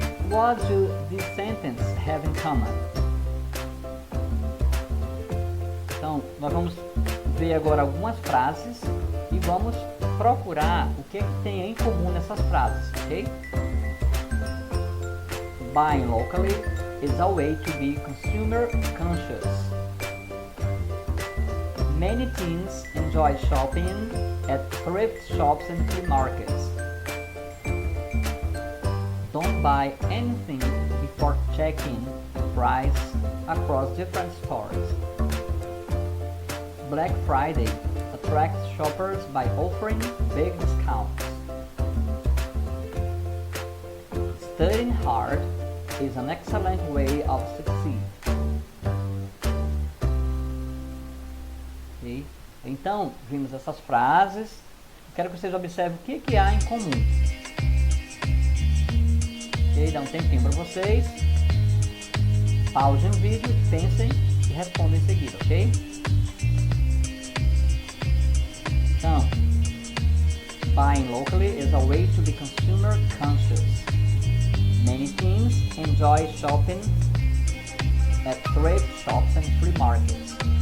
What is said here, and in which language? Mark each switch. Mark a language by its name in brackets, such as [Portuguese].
[English] What do these sentences have in common? [Portuguese] Então, nós vamos ver agora algumas frases e vamos procurar o que tem em comum nessas frases, ok? [English] Buying locally is a way to be consumer conscious. Many teens enjoy shopping at thrift shops and flea markets. Don't buy anything before checking the price across different stores. Black Friday attracts shoppers by offering big discounts. Studying hard is an excellent way of succeed. Okay? [Portuguese] Então, vimos essas frases. Quero que vocês observem o que há em comum. Okay? Dá um tempinho para vocês. Pausem o vídeo, pensem e respondem em seguida, ok? [English] Então, buying locally is a way to be consumer conscious. Many teens enjoy shopping at thrift shops and flea markets.